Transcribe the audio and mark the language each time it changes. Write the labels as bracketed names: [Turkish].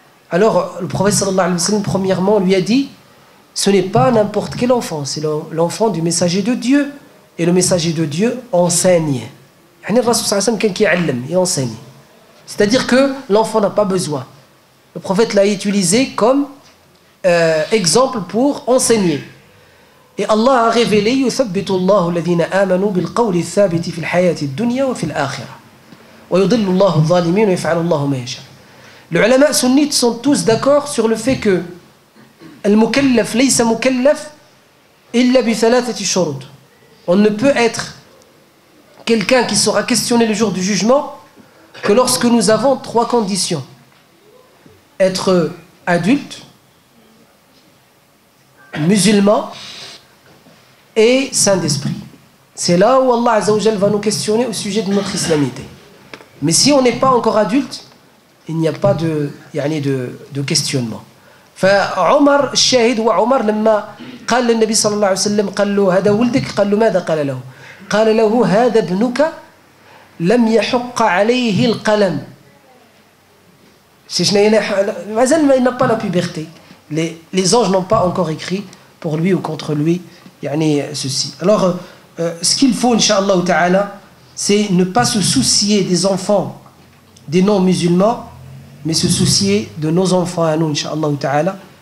[French] Alors le prophète [Arabic] sallallahu alayhi wa sallam [French] premièrement lui a dit ce n'est pas n'importe quel enfant, c'est l'enfant du messager de Dieu, et le messager de Dieu enseigne. Il enseigne. C'est-à-dire que l'enfant n'a pas besoin. Le prophète l'a utilisé comme exemple pour enseigner. Et Allah a révélé [Arabic] يثبت الله الذين آمنوا بالقول الثابت في الحياة الدنيا وفي الآخرة ويضل الله الظالمين ويفعل الله ما يشاء. [French] Les ulama sunnites sont tous d'accord sur le fait que [Arabic] المكلف ليس مكلف إلا بثلاثة شروط. [French] On ne peut être quelqu'un qui sera questionné le jour du jugement que lorsque nous avons trois conditions: être adulte, musulman et saint d'esprit. C'est là où Allah [Arabic] Azza wa Jal [French] va nous questionner au sujet de notre islamité. Mais si on n'est pas encore adulte, il n'y a pas de questionnement. [Arabic] فعمر الشاهد هو عمر لما قال للنبي صلى الله عليه وسلم قال له هذا ولدك، قال له ماذا؟ قال له هذا ابنك لم يحق عليه القلم. [French] Il n'a pas la puberté. Les anges n'ont pas encore écrit pour lui ou contre lui ceci. Alors ce qu'il faut incha'Allah ta'ala, c'est ne pas se soucier des enfants des non-musulmans, mais se soucier de nos enfants à nous incha'Allah ta'ala,